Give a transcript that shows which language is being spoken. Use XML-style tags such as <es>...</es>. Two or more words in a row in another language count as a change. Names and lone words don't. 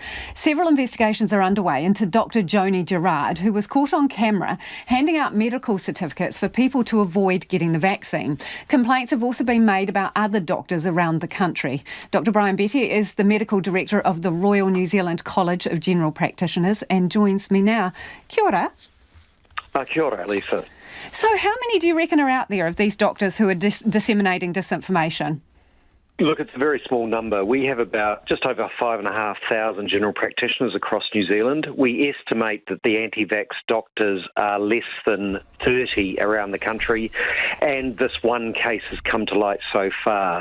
<en>Several investigations are underway into Dr. Joni Gerard, who was caught on camera handing out medical certificates for people to avoid getting the vaccine. Complaints have also been made about other doctors around the country. Dr. Brian Betty is the medical director of the Royal New Zealand College of General Practitioners and joins me now.</en> <mi>Kia ora. Kia ora, Lisa.</mi> <en>So how many do you reckon are out there of these doctors who are disseminating disinformation? Look, it's a very small number. We have about just over 5,500 general practitioners across New Zealand. We estimate that the anti-vax doctors are less than 30 around the country, and this one case has come to light so far.</en>